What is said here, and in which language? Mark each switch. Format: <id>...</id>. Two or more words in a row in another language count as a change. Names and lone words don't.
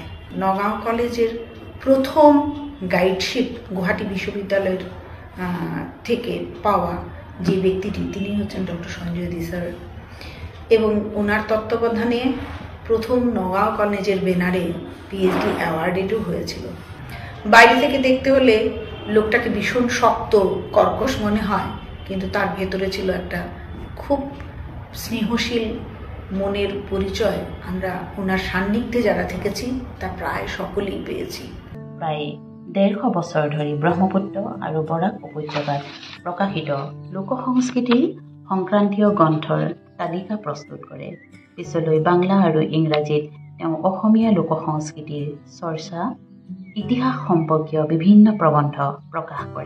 <bn>নগাঁও কলেজের প্রথম গাইডশিপ গুয়াহাটি বিশ্ববিদ্যালয়ের থেকে পাওয়া যে ব্যক্তিটি তিনি হচ্ছেন ডক্টর সঞ্জয় দে স্যার এবং ওনার তত্ত্বাবধানে প্রথম নগাঁও কলেজের ব্যানারে</bn> <en>PhD awarded</en> <bn>হয়েছিল। বাইরে থেকে দেখতে হলে লোকটাকে ভীষণ শক্ত কর্কশ মনে হয়, কিন্তু তার ভেতরে ছিল একটা খুব স্নেহশীল মনের পরিচয়। আমরা ওনার সান্নিধ্যে যারা থেকেছি তা প্রায় সকলেই পেয়েছি।</bn> <as>প্ৰায় 150 বছৰ ধৰি ব্ৰহ্মপুত্ৰ আৰু বৰাক উপত্যকাত প্ৰকাশিত লোক সংস্কৃতিৰ সংক্ৰান্তীয় গ্ৰন্থৰ তালিকা প্ৰস্তুত কৰে। পিছলৈ বাংলা আৰু ইংৰাজীত তেওঁ অসমীয়া লোক সংস্কৃতিৰ চৰ্চা ইতিহাস সম্পৰ্কীয় বিভিন্ন প্ৰবন্ধ প্ৰকাশ কৰে।</as>